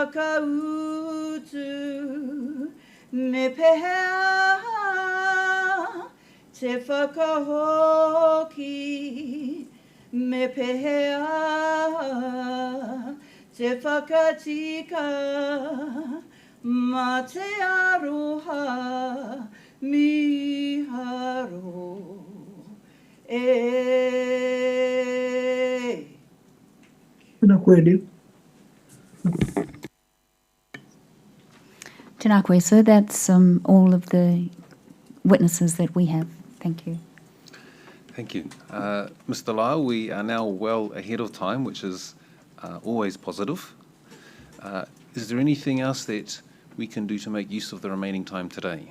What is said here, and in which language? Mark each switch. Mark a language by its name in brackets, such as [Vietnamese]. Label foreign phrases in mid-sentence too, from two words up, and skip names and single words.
[Māori] whakautu me pehea, te whakahoki me pehea, te whakatika ma te aroha miharo. Tēnā koe reo. Tēnā koe, sir. [English] That's all of the witnesses that we have. Thank you. Thank you. Mr. Lyle, we are now well ahead of time, which is always positive. Is there anything else that we can do to make use of the remaining time today?